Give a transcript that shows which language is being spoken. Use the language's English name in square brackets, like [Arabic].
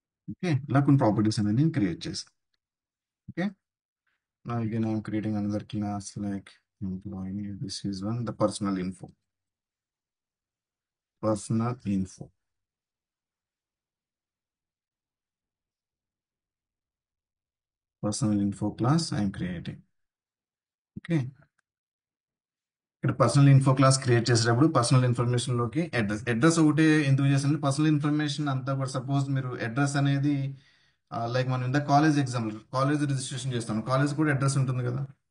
[Telugu] Okay, ఇలా కొన్ని properties అనేది నేను క్రియేట్ చేస్తాను. [English] Okay, now again I'm creating another class like employee. This is one, the personal info. Personal info. Personal info class I'm creating. [Telugu] Okay, ఇక్కడ personal info class create చేసేటప్పుడు personal information లోకి address ఒకటే ఎందుకు చేస్తానంటే, personal information అంతా కూడా suppose మీరు address అనేది లైక్ మనం ఇంత కాలేజ్ ఎగ్జాంపుల్, కాలేజ్ రిజిస్ట్రేషన్ చేస్తాం, కాలేజ్ కూడా అడ్రస్ ఉంటుంది కదా.